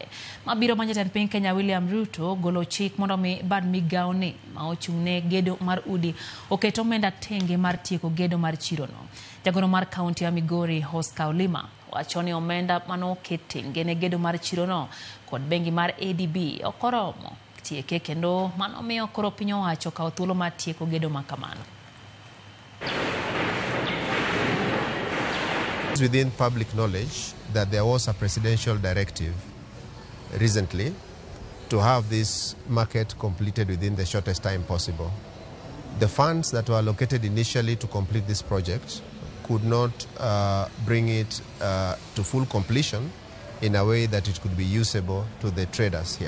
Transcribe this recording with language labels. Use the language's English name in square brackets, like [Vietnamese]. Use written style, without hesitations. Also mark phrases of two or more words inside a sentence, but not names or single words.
[Luo (Kenya and Tanzania)] Mabiro ma jatend piny Kenya William Ruto golo chik mondo mi bad migawo ni ma ochung' ne gedo mar udi oketo omenda tenge mar tieko gedo mar chiro no. Jagoro mar kaunti ya Migori Oscar Olima wacho ni omenda mano ketenge ne gedo mar chiro no kod bengi mar ADB okoromo tieke kendo mano miyo koro piny owacho kawo thuolo mar tieko gedo makamano. [English] It's within public knowledge that there was a presidential directive recently to have this market completed within the shortest time possible. The funds that were allocated initially to complete this project could not bring it to full completion in a way that it could be usable to the traders here.